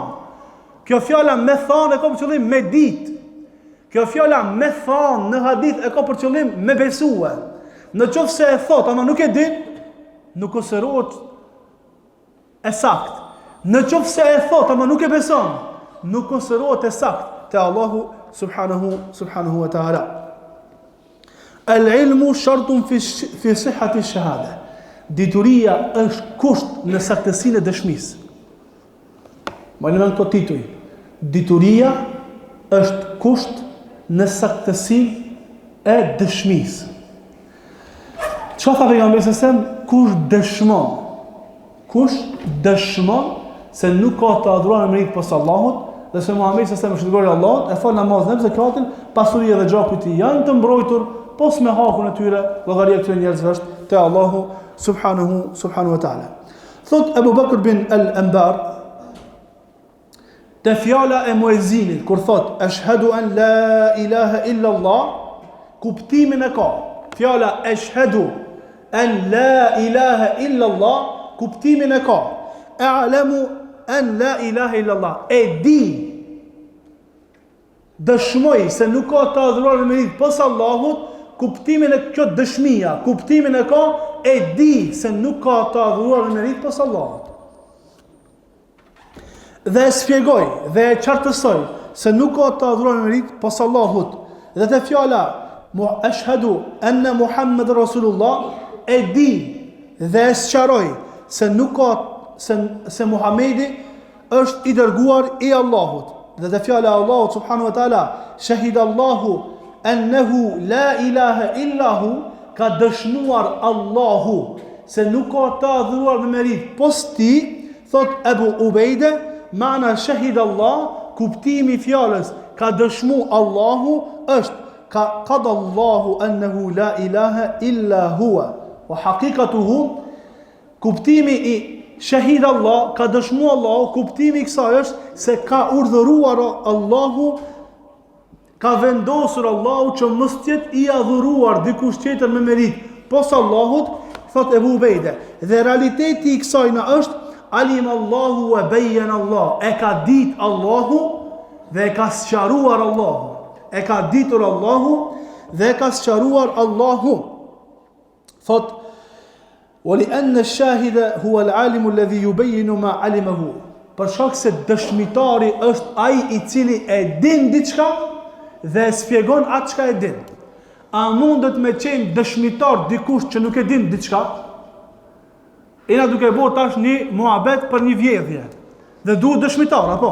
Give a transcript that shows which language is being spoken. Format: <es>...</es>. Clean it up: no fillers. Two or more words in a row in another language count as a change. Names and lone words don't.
<sq>Kjo fjala me thon e ka për qëllim me ditë. Kjo fjala me thon në hadith e ka për qëllim me besue. Në qoftë se e thot ama nuk e din, nuk konsiderohet e sakt. Në qoftë se e thot ama nuk e beson, nuk konsiderohet e sakt te Allahu</sq> <ar>سبحانه وتعالى. العلم شرط في صحة الشهادة.</ar> <sq>Dituria është kusht në saktësinë e dëshmisë. Mbani mend këto tituj. Dituria është kusht në saktësinë e dëshmisë. Çfarë tha pejgamberi</sq> <ar>صلى الله عليه</ar> <sq>kush dëshmon se nuk ka të adhuruar me merit pas Allahut dhe se Muhamedi</sq> <ar>صلى الله عليه وسلم</ar> <sq>është dërguari i Allahut, e fal namazin, zakatin, pasuria dhe gjaku i tij janë të mbrojtur pos me hakun e tyre, llogaria e këtyre njerëzve është te Allahu</sq> <ar>سبحانه وتعالى.</ar> <sq>Thot Abu Bakr bin al-Anbar, te fjala e muezinit kur thot</sq> <ar>أشهد أن لا إله إلا الله,</ar> <sq>kuptimin e ka. Fjala</sq> <ar>أشهد أن لا إله إلا الله,</ar> <sq>kuptimin e ka.</sq> <ar>أعلم أن لا إله إلا الله,</ar> <sq>e di, dëshmoj se nuk ka të adhuruar me merit pas Allahut, kuptimin e kjo dëshmia, kuptimin e ka, e di se nuk ka të adhuruar me merit pas Allahut. Dhe e spjegoj, dhe e qartësoj, se nuk ka të adhuruar me merit pas Allahut. Dhe të fjala,</sq> <ar>أشهد أن محمدا رسول الله,</ar> <sq>e di dhe e sqaroj se nuk ka se Muhamedi është i dërguar i Allahut. Dhe të fjala Allahut</sq> <ar>سبحانه وتعالى, شهد الله أنه لا إله إلا هو,</ar> <sq>ka dëshmuar Allahu se nuk ka të adhuruar me merit pos ti, thot Ebu Ubejde,</sq> <ar>معنى شهد الله,</ar> <sq>kuptimi fjalës ka dëshmu Allahu është ka</sq> <ar>قضى الله أنه لا إله إلا هو وحقيقته,</ar> <sq>kuptimi i</sq> <ar>شهد الله,</ar> <sq>ka dëshmu Allahu, kuptimi i kësaj është se ka urdhëruar Allahu, ka vendosur Allahu që mos tjetë i adhuruar dikush tjetër me merit pos Allahut, thot Ebu Ubejde. Dhe realiteti i kësaj na është</sq> <ar>علم الله وبين الله,</ar> <sq>e ka dit Allahu dhe e ka sqaruar Allahu, e ka ditur Allahu dhe e ka sqaruar Allahu.</sq> <ar>Thot ولأن الشاهد هو العالم الذي يبين ما علمه,</ar> <sq>për shkak se dëshmitari është ai i cili e din diçka dhe e sfjegon atë çka e din. A mundet me qenë dëshmitar dikush që nuk e din diçka? Ina duke bërë tash një muhabet për një vjedhje dhe duhet dëshmitar, apo?</sq>